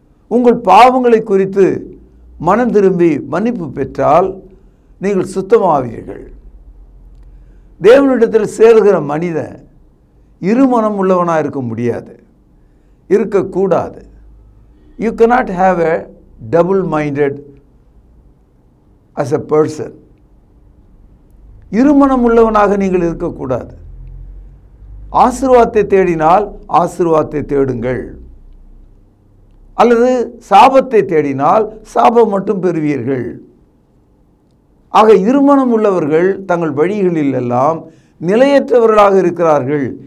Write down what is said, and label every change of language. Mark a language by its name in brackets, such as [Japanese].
[Tamil] உங்கள் பாவங்களை குறித்து மனம் திரும்பி மன்னிப்பு பெற்றால் நீங்கள் சுத்தமாவீர்கள். தேவனிடத்தில் சேருகிற மனிதன் இருமனம் உள்ளவனாக இருக்க முடியாது, இருக்கக்கூடாது. [English] You cannot have a double-minded as a person. [Tamil] இருமனம் உள்ளவனாக நீங்கள் இருக்கக்கூடாது. ஆசீர்வாதத்தை தேடினால் ஆசீர்வாதத்தை தேடுங்கள், அல்லது சாபத்தை தேடினால் சாபம் மட்டும் பெறுவீர்கள். ஆக இருமனம் உள்ளவர்கள் தங்கள் வழிகளில் எல்லாம் நிலையற்றவர்களாக இருக்கிறார்கள்.